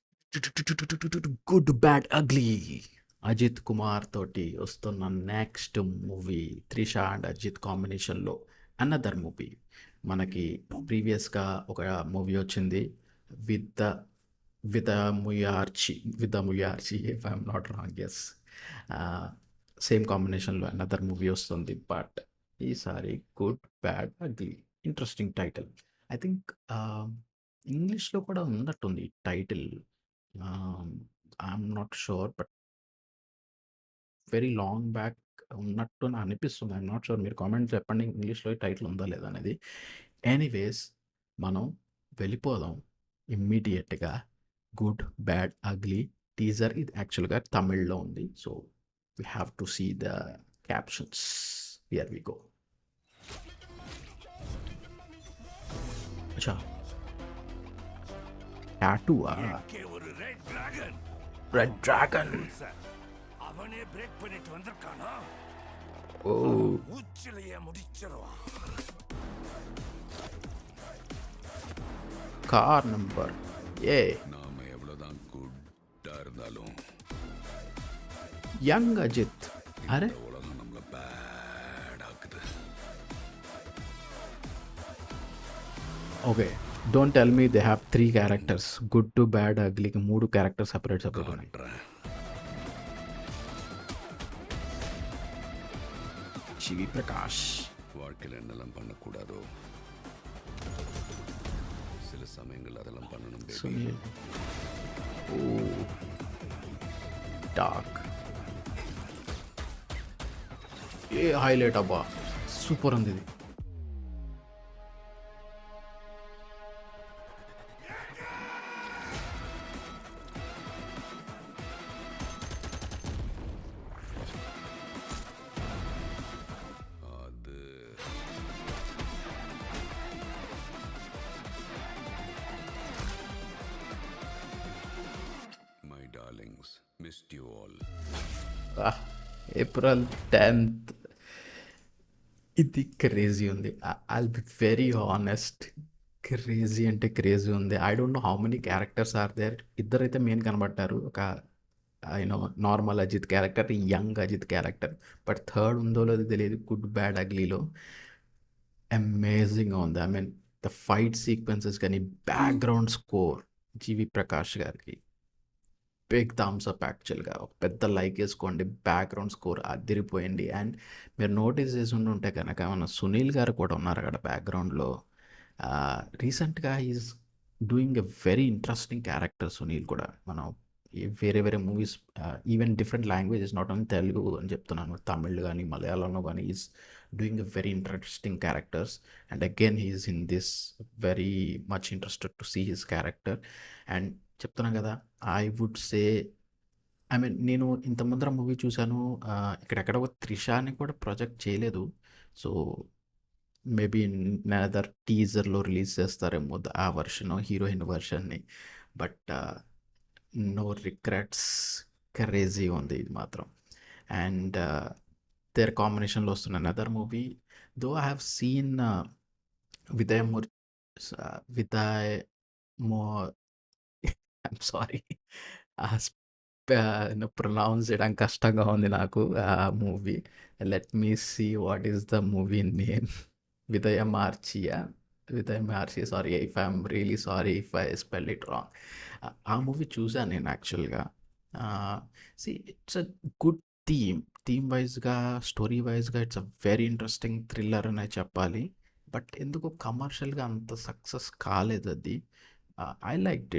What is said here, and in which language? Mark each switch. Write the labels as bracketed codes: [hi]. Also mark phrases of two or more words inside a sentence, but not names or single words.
[te] గుడ్ బ్యాడ్ అగ్లీ అజిత్ కుమార్ తోటి వస్తున్న [en] next movie [te] త్రిష అండ్ అజిత్ కాంబినేషన్లో [en] another movie. [te] మనకి ప్రీవియస్గా ఒక మూవీ వచ్చింది [en] with the with the Muyarchi if I'm not wrong. [te] ఎస్, సేమ్ కాంబినేషన్లో [en] another movie [te] వస్తుంది. బట్ ఈసారి గుడ్ బ్యాడ్ అగ్లీ, [en] interesting title. I think [te] ఇంగ్లీష్లో కూడా ఉన్నట్టుంది టైటిల్. [en] I'm not sure, but very long back [te] ఉన్నట్టు నాకు అనిపిస్తుంది. [en] I'm not sure, [te] మీరు కామెంట్ చెప్పండి ఇంగ్లీష్లో టైటిల్ ఉందా లేదా అనేది. ఎనీవేస్, మనం వెళ్ళిపోదాం ఇమ్మీడియట్గా. గుడ్ బ్యాడ్ అగ్లీ టీజర్ ఇది యాక్చువల్గా తమిళ్లో ఉంది. [en] so we have to see the captions. here we go. [te] అచ్చా, టాటూవా? [ta] ஏகே ஒரு [en] red dragon red dragon. [ta] சார் அவனே பிரேக் பண்ணிட்டு வந்திருக்கானா ఓ, உச்சிலையே முடிச்சிருவான் [en] car number A. [ta] நாம எவ்வளவுதான் குட்டா இருந்தாலும் [te] యంగ్ అజిత్. అరే, [ta] இந்த உலகம் நம்மள பேட் ஆக்குது. [en] OK, don't tell me they have 3 characters. [te] గుడ్ టు బ్యాడ్ అగ్లీకి 3 [en] characters separate [te] ఉన్నాయి. [ta] காட்டுறேன். [te] శివి ప్రకాష్. [ta] வாழ்க்கையில என்னெல்லாம் பண்ணக்கூடாதோ சில சமயங்கள் அதெல்லாம் பண்ணணும் baby. [te] సునీల్. ఓ, డార్క్. ఏ హైలైట్ అబ్బా, సూపర్ ఉంది ఇది. [en] அது my darlings, missed you all. [te] ఏప్రిల్ 10th. ఇది క్రేజీ ఉంది. [en] I'll be very honest, [te] క్రేజీ అంటే క్రేజీ ఉంది. [en] I don't know how many characters are there. [te] ఇద్దరైతే మెయిన్ కనబడ్డారు, ఒక [en] you know normal Ajith character, young Ajith character. but third [te] ఉందో లేదో తెలియదు. గుడ్ బ్యాడ్ అగ్లీలో అమేజింగ్గా ఉంది. [en] I mean the fight sequences కానీ, background score GV Prakash గారికి big thumbs up. [te] యాక్చువల్గా ఒక పెద్ద లైక్ వేసుకోండి. [en] background score [te] అదిరిపోయింది. అండ్ మీరు నోటీస్ చేసి ఉంటే కనుక మన సునీల్ గారు కూడా ఉన్నారు అక్కడ బ్యాక్గ్రౌండ్లో. [en] రీసెంట్గా is doing a very interesting character Sunil కూడా. [te] మనం వేరే వేరే మూవీస్, [en] even different languages, not only Telugu [te] అని చెప్తున్నాను, తమిళ్ కానీ మలయాళంలో కానీ [en] is doing a very interesting characters. And again he's in this very much interested to see his character. [te] అండ్ చెప్తున్నాను కదా, [en] I would say, I mean [te] నేను ఇంత ముందర మూవీ చూశాను, ఇక్కడెక్కడ ఒక త్రిషాని కూడా ప్రొజెక్ట్ చేయలేదు. [en] so maybe another [te] టీజర్లో రిలీజ్ చేస్తారేమో ఆ వర్షన్, హీరోయిన్ వర్షన్ని. [en] but no regrets, [te] క్రేజీ ఉంది ఇది మాత్రం. [en] and their [te] కాంబినేషన్లో వస్తున్న [en] another movie, though I have seen [te] విదయ్ ముర్ విదయ్ మో [en] I'm sorry, [te] ప్రొనౌన్స్ చేయడం కష్టంగా ఉంది నాకు ఆ మూవీ. [en] let me see what is the movie name. విదయ మార్చియా, విదయ మార్చి, sorry if I'm really sorry if I spell it wrong. [te] ఆ మూవీ చూసాను నేను యాక్చువల్గా. [en] see, it's a good theme వైజ్గా, స్టోరీ వైజ్గా it's a very interesting thriller [te] అనే చెప్పాలి. బట్ ఎందుకో కమర్షియల్గా అంత సక్సెస్ కాలేదు అది. [en] I like it.